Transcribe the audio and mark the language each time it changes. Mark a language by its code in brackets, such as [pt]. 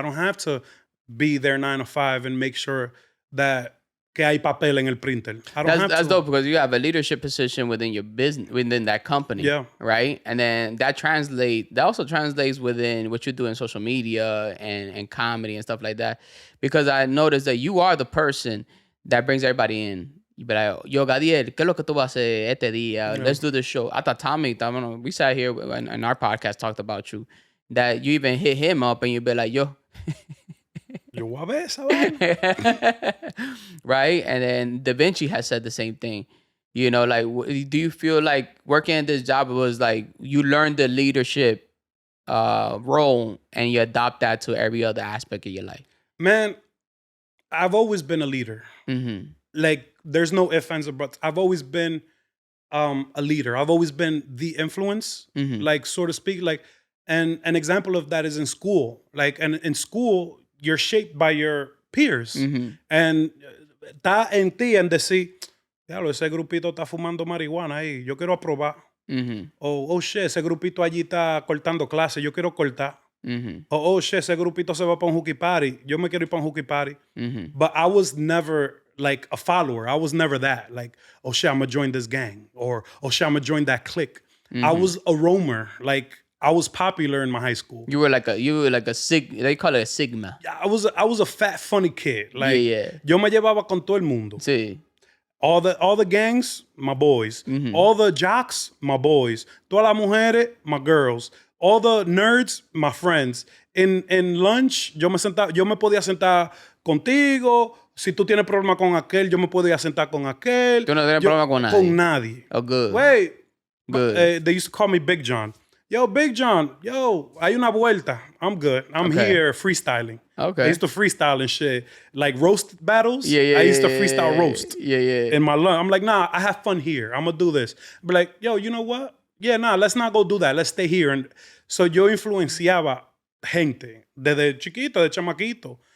[en] I don't have to be there 9 to 5 and make sure that [es] que hay papel en el [en] printer. That's dope because you have a leadership position within your business, within that company. Yeah. Right? And then that also translates within what you do in social media and comedy and stuff like that. Because I noticed that you are the person that brings everybody in. You be like, yo, [es] Gadiel, ¿qué es lo que tú vas a hacer este día? [en] Let's do this show. I thought Tommy, we sat here and our podcast talked about you, that you even hit him up and you be like, yo, [es] yo voy a ver esa vaina. [en] Right? And then Da Vinci has said the same thing. Like, do you feel like working in this job was like you learned the leadership role and you adopt that to every other aspect of your life? Man, I've always been a leader. Mm-hmm. Like, there's no ifs, ands, or buts. I've always been a leader. I've always been the influence, like, so to speak. Like, and an example of that is in school. Like, and in school, you're shaped by your peers. [es] And está en ti en decir, diablo, ese grupito está fumando marihuana ahí, yo quiero aprobar. [en] Oh shit, [es] ese grupito allí está cortando clases, yo quiero cortar. [en] Oh shit, [es] ese grupito se va para un hooky party, yo me quiero ir para un hooky party. [en] But I was never like a follower. I was never that. Like, oh shit, I'm gonna join this gang. Or, oh shit, I'm gonna join that clique. I was a roamer. Like, I was popular in my high school. You were like a they call it a sigma. I was a fat, funny kid. Like, yeah. [es] Yo me llevaba con todo el mundo. Sí. [en] All the gangs, my boys. All the jocks, my boys. [es] Todas las mujeres, [en] my girls. All the nerds, my friends. In lunch, [es] yo me podía sentar contigo. Si tú tienes problema con aquel, yo me podía sentar con aquel. Tú no tienes problema con nadie. Con nadie. [en] Oh, good. Wait. Good. They used to call me Big John. [es] Yo, Big John, hay una vuelta. [en] I'm good. I'm here freestyling. Okay. I used to freestyle and shit. Like roast battles. I used to freestyle roast. In my lunch. I'm like, nah, I have fun here. I'm going to do this. But like, yo, you know what? Yeah, nah, let's not go do that. Let's stay here. And so [es] yo influenciaba gente desde chiquito, de chamaquito.